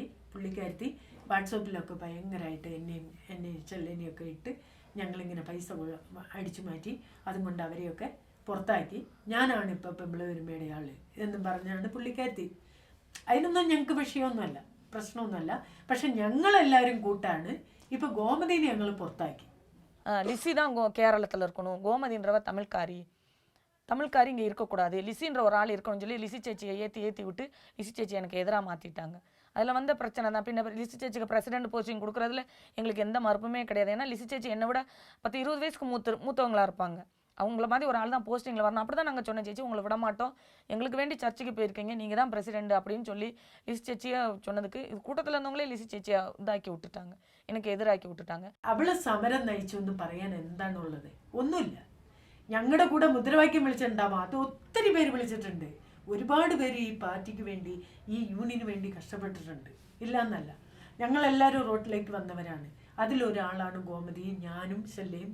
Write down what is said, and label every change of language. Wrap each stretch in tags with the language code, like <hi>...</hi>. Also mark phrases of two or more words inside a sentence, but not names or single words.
<ml>പുള്ളിക്കാരത്തി വാട്സപ്പിലൊക്കെ ഭയങ്കരമായിട്ട് എന്നെ ചെല്ലനെയൊക്കെ ഇട്ട് ഞങ്ങളിങ്ങനെ പൈസ അടിച്ചു മാറ്റി. അതുകൊണ്ട് അവരെയൊക്കെ പുറത്താക്കി. ഞാനാണ് ഇപ്പോൾ പെമ്പിള ഒരുമയുടെ ആൾ എന്നും പറഞ്ഞാണ് പുള്ളിക്കാരത്തി. അതിനൊന്നും ഞങ്ങൾക്ക് വിഷയമൊന്നുമല്ല, പ്രശ്നമൊന്നുമല്ല. പക്ഷെ ഞങ്ങളെല്ലാവരും കൂട്ടാണ്. ഇപ്പോൾ கோமதியை ഞങ്ങൾ പുറത്താക്കി.</ml> <ta>லிசி தான் கேரளத்தில் இருக்கணும், கோமதின்றவ தமிழ்காரி இங்கே இருக்கக்கூடாது, லிசின்ற ஒரு ஆள் இருக்கணும்னு சொல்லி லிசி சேச்சியை ஏற்றி விட்டு லிசி சேச்சி எனக்கு எதிராக மாற்றிட்டாங்க. அதில் வந்த பிரச்சனை தான். பின்ன லிசி சேச்சிக்கு பிரசிடென்ட் போஸ்டிங் கொடுக்குறதுல எங்களுக்கு எந்த மறுப்புமே கிடையாது. ஏன்னா லிசி சேச்சி என்னை விட 10-20 வயசுக்கு மூத்தவங்களா இருப்பாங்க. அவங்கள மாதிரி ஒரு ஆள் தான் போஸ்டிங்கில் வரணும். அப்படி தான் நாங்கள் சொன்ன சேச்சி உங்களை விட மாட்டோம், எங்களுக்கு வேண்டி சர்ச்சுக்கு போயிருக்கீங்க, நீங்கள் தான் பிரசிடென்ட் அப்படின்னு சொல்லி லிசி சேச்சியாக சொன்னதுக்கு இது கூட்டத்தில் இருந்தவங்களே லிசி</ta> <ml>ചേച്ചിയെ ഇതാക്കി വിട്ടിട്ടാங்க, എനിക്ക് എതിരാക്കി വിട്ടിട്ടാங்க. അവള് സമരം നയിച്ചു എന്ന് പറയാൻ എന്താണുള്ളത്? ഒന്നുമില്ല. ഞങ്ങളുടെ കൂടെ മുദ്രാവാക്യം വിളിച്ചിട്ടുണ്ടാവാം, അത് ഒത്തിരി പേര് വിളിച്ചിട്ടുണ്ട്. ഒരുപാട് പേര് ഈ പാർട്ടിക്ക് വേണ്ടി ഈ യൂണിയന് വേണ്ടി കഷ്ടപ്പെട്ടിട്ടുണ്ട്, ഇല്ല എന്നല്ല. ഞങ്ങളെല്ലാവരും റോഡിലേക്ക് വന്നവരാണ്. അതിലൊരാളാണ് ഗോമതിയും ഞാനും ശെല്ലയും.</ml>